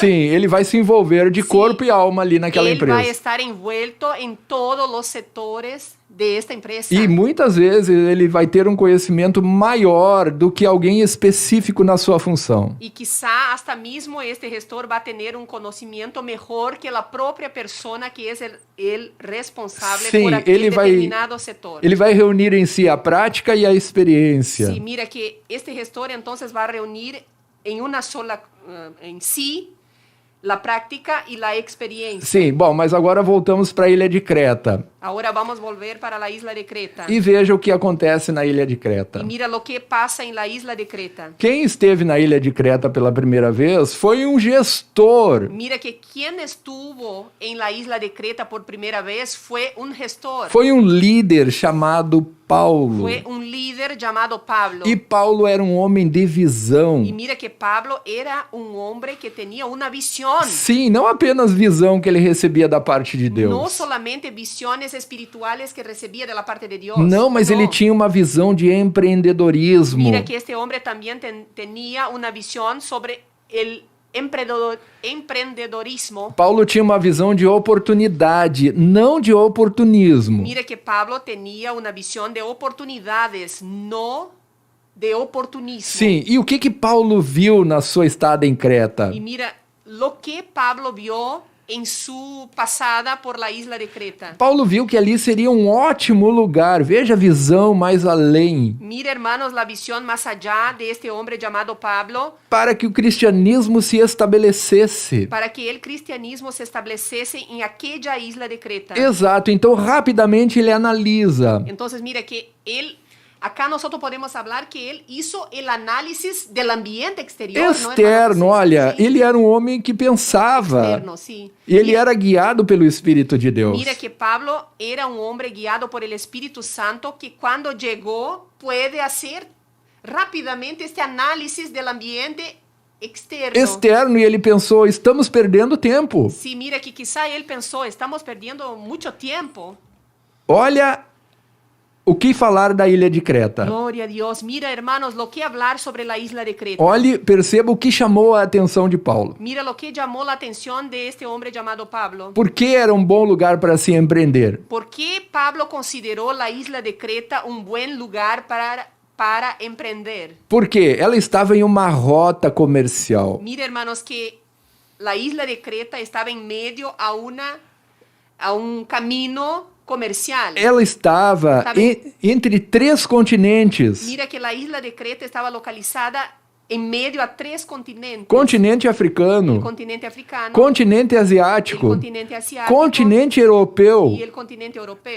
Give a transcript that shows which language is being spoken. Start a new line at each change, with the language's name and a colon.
Portuguese: Sim, ele vai se envolver de corpo e alma ali naquela
Spanish: él va a
Portuguese: empresa.
Spanish: estar envuelto en todos los sectores de esta empresa.
Portuguese: E muitas vezes ele vai ter um conhecimento maior do que alguém específico na sua função.
Spanish: Y quizá hasta mismo este gestor va a tener un conocimiento mejor que la propia persona que es el responsable
Portuguese: Sim,
Spanish: por aquel
Portuguese: ele vai,
Spanish: determinado sector.
Portuguese: ele vai reunir em si a prática e a experiência.
Spanish: Sí, mira que este gestor entonces va a reunir en una sola, en sí, la práctica y la experiencia.
Portuguese: Sim, bom, mas agora voltamos para a Ilha de Creta.
Spanish: Ahora vamos a volver para la isla de Creta.
Portuguese: E veja o que acontece na Ilha de Creta.
Spanish: Y mira lo que pasa en la isla de Creta.
Portuguese: Quem esteve na Ilha de Creta pela primeira vez foi um gestor.
Spanish: Mira que quien estuvo en la isla de Creta por primera vez fue un gestor.
Portuguese: Foi um líder chamado Paulo.
Spanish: Fue un líder llamado Pablo.
Portuguese: E Paulo era um homem de visão.
Spanish: Y mira que Pablo era un hombre que tenía una visión.
Portuguese: Sim, não apenas visão que ele recebia da parte de Deus.
Spanish: No solamente visiones espirituales que recibía de la parte de Dios.
Portuguese: Não, mas ele tinha uma visão de empreendedorismo.
Spanish: Mira que este hombre también tenía una visión sobre el empreendedorismo.
Portuguese: Paulo tinha uma visão de oportunidade, não de oportunismo.
Spanish: Mira que Pablo tenía una visión de oportunidades, no de oportunismo.
Portuguese: Sim, e o que Paulo viu na sua estada em Creta?
Spanish: Y mira, lo que Pablo vio en su pasada por la isla de Creta.
Portuguese: Paulo viu que ali seria um ótimo lugar. Veja a visão mais além.
Spanish: Mira, hermanos, la visión más allá de este hombre llamado Pablo,
Portuguese: Para que o cristianismo se estabelecesse.
Spanish: para que el cristianismo se estableciese en aquella isla de Creta.
Portuguese: Exato, então rapidamente ele analisa.
Spanish: Entonces, mira que él, acá nosotros podemos hablar que él hizo el análisis del ambiente exterior. ¿no,
Portuguese: Externo, olha,
Spanish: Sí,
Portuguese: ele era um homem que pensava.
Spanish: externo, sí.
Portuguese: E ele era guiado pelo Espírito de Deus.
Spanish: Mira que Pablo era un hombre guiado por el Espíritu Santo que cuando llegó puede hacer rápidamente este análisis del ambiente externo.
Portuguese: Externo, e ele pensou, estamos perdendo tempo.
Spanish: Sí, mira que quizá él pensó, estamos perdiendo mucho tiempo.
Portuguese: Olha o que falar da ilha de Creta?
Spanish: Gloria a Dios. Mira, hermanos, lo que hablar sobre la isla de Creta.
Portuguese: Olhe, perceba o que chamou a atenção de Paulo.
Spanish: Mira lo que llamó la atención de este hombre llamado Pablo.
Portuguese: Por que era um bom lugar para se empreender?
Spanish: ¿Por qué Pablo consideró la isla de Creta un buen lugar para emprender?
Portuguese: Porque ela estava em uma rota comercial.
Spanish: Mira, hermanos, que la isla de Creta estaba en medio a un camino comercial.
Portuguese: Ela estava entre 3 continentes.
Spanish: Mira que la isla de Creta estaba localizada en medio a 3 continentes.
Portuguese: Continente
Spanish: El
Portuguese: africano,
Spanish: continente africano,
Portuguese: continente
Spanish: el
Portuguese: asiático,
Spanish: continente asiático
Portuguese: continente europeu.
Spanish: y el continente europeo.